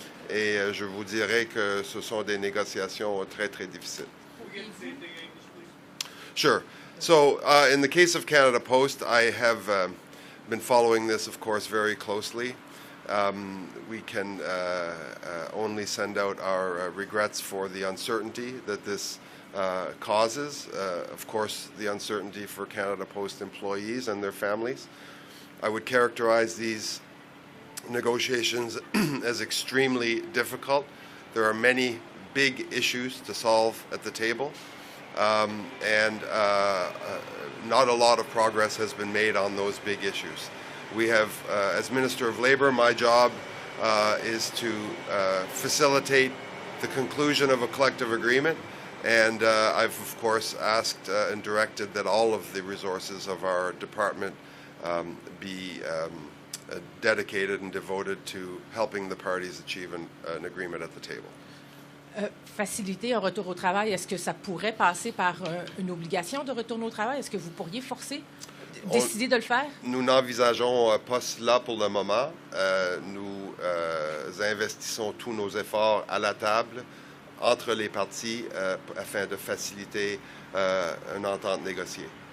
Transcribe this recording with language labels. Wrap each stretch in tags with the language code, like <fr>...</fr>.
<fr>Et je vous dirais que ce sont des négociations très, très difficiles.</fr> <en>Sure. So in the case of Canada Post, I have been following this, of course, very closely. We can only send out our regrets for the uncertainty that this causes. Of course, the uncertainty for Canada Post employees and their families. I would characterize these negotiations as extremely difficult. There are many big issues to solve at the table, and not a lot of progress has been made on those big issues. We have, as Minister of Labour, my job is to facilitate the conclusion of a collective agreement, and I've, of course, asked and directed that all of the resources of our department be dedicated and devoted to helping the parties achieve an agreement at the table.</en> <fr>Faciliter un retour au travail, est-ce que ça pourrait passer par une obligation de retourner au travail? Est-ce que vous pourriez décider de le faire? Nous n'envisageons pas cela pour le moment. Nous investissons tous nos efforts à la table entre les parties afin de faciliter une entente négociée.</fr>